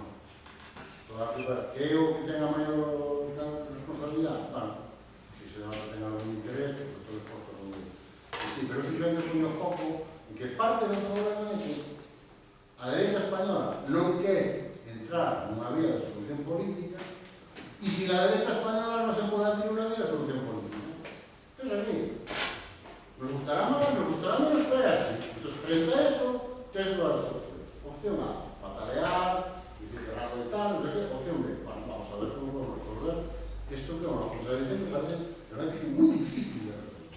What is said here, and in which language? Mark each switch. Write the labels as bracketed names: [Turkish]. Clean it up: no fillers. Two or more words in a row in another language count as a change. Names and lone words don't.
[Galician] Toda a culpa que eu que tenga maior responsabilidade, bueno, se se non ten algún interés, pues todos os postos son de... Sí, pero simplemente pongo foco en que parte do problema é que a derecha española non quer entrar nunha vía de solución política e se a derecha española non se pode abrir unha vía de solución política. [Spanish] Es así. Nos gustará más, nos gustará menos, pero es así. Entonces, frente a eso, tienes dos opciones. Opción A, patalear, decir que rato de tal, no sé qué. Opción B, bueno, vamos a ver cómo podemos resolver esto que es una contradicción que parece realmente muy difícil de resolver.